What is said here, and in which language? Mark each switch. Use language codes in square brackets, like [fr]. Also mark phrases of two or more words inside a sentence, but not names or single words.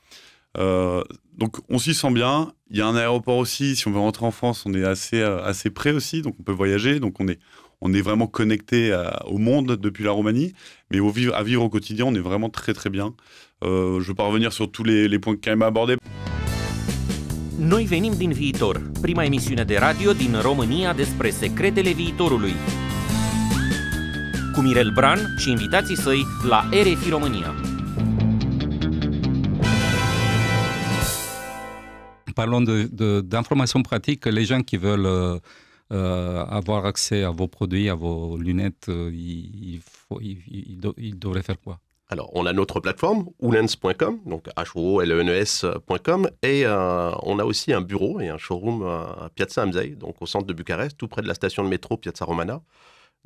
[fr] Donc, on s'y sent bien. Il y a un aéroport aussi. Si on veut rentrer en France, on est assez près aussi. Donc, on peut voyager. Donc, on est vraiment connecté au monde depuis la Roumanie, mais à vivre au quotidien, on est vraiment très très bien. Je ne veux pas revenir sur tous les points que Karim a abordés. [ro] Noi venim din viitor, prima emisiune de radio din România despre secretele viitorului. Cu Mirel Bran și invitații săi la RFI România. [fr] Parlons d'informations pratiques. Les gens qui veulent avoir accès à vos produits, à vos lunettes, ils devraient faire quoi? Alors, on a notre plateforme, hoolens.com, donc HOOLENES.com, et on a aussi un bureau et un showroom à Piazza Amzei, donc au centre de Bucarest, tout près de la station de métro Piazza Romana.